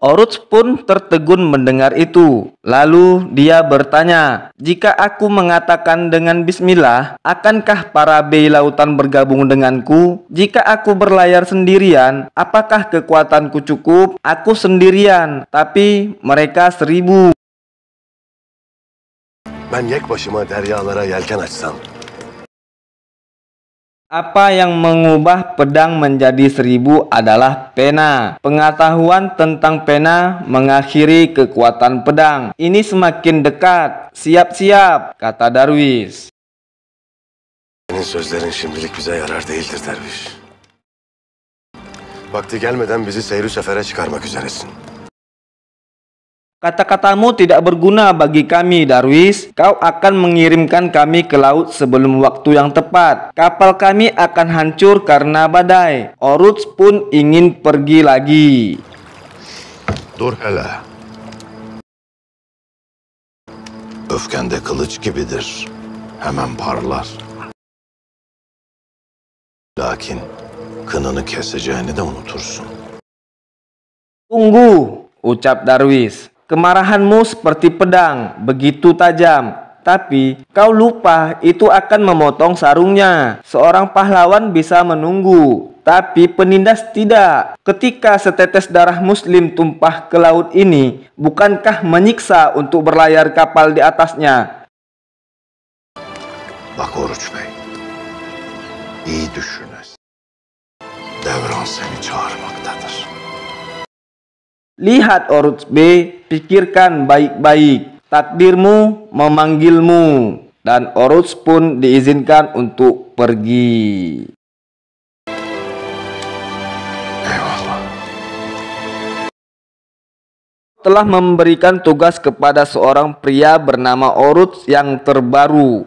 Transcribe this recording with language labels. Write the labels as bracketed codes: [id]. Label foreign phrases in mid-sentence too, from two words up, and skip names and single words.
[id] Oruts pun tertegun mendengar itu. Lalu dia bertanya, "Jika aku mengatakan dengan bismillah, akankah para bey lautan bergabung denganku? Jika aku berlayar sendirian, apakah kekuatanku cukup? Aku sendirian, tapi mereka 1000. [tr] Ben yek başıma deryalara yelken açsam. [id] Apa yang mengubah pedang menjadi 1000 adalah pena. Pengetahuan tentang pena mengakhiri kekuatan pedang. Ini semakin dekat. Siap-siap," kata Darwish. [tr] Senin sözlerin şimdilik bize yarar değildir derviş. Vakti gelmeden bizi seyri sefere çıkarmak üzeresin. [id] "Kata-katamu tidak berguna bagi kami, Darwish. Kau akan mengirimkan kami ke laut sebelum waktu yang tepat. Kapal kami akan hancur karena badai." Oruts pun ingin pergi lagi. [tr] Dur hele. Öfkende kılıç gibidir. Hemen parlar. Lakin kınını keseceğini de unutursun. [id] "Tunggu," ucap Darwish. "Kemarahanmu seperti pedang, begitu tajam. Tapi kau lupa itu akan memotong sarungnya. Seorang pahlawan bisa menunggu, tapi penindas tidak. Ketika setetes darah muslim tumpah ke laut ini, bukankah menyiksa untuk berlayar kapal di atasnya?" [tr] Bak Oruç Bey. İyi düşünes. Devran seni çağırmaktadır. [id] "Lihat Oruts B, pikirkan baik-baik. Takdirmu memanggilmu." Dan Oruts pun diizinkan untuk pergi. [tr] Eyvallah. [id] Telah memberikan tugas kepada seorang pria bernama Oruts yang terbaru.